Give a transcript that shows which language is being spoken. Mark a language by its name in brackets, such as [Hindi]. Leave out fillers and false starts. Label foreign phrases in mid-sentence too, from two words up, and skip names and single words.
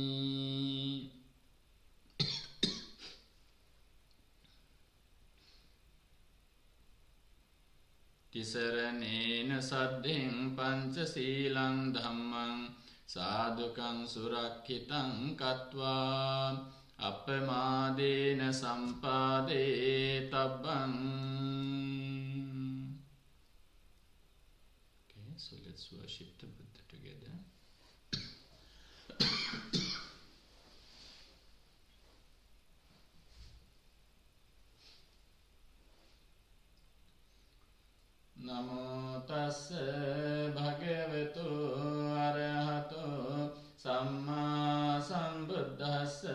[Pali] Tisaranena saddhiṃ pañcasīlaṃ dhammaṃ sādhukaṃ surakkhitāṃ kattvā appamādena sampādetabbam. [English] Okay, so let's worship the Buddha together. [Pali] Namo tassa bhagavato arahato sammā sambuddhassa.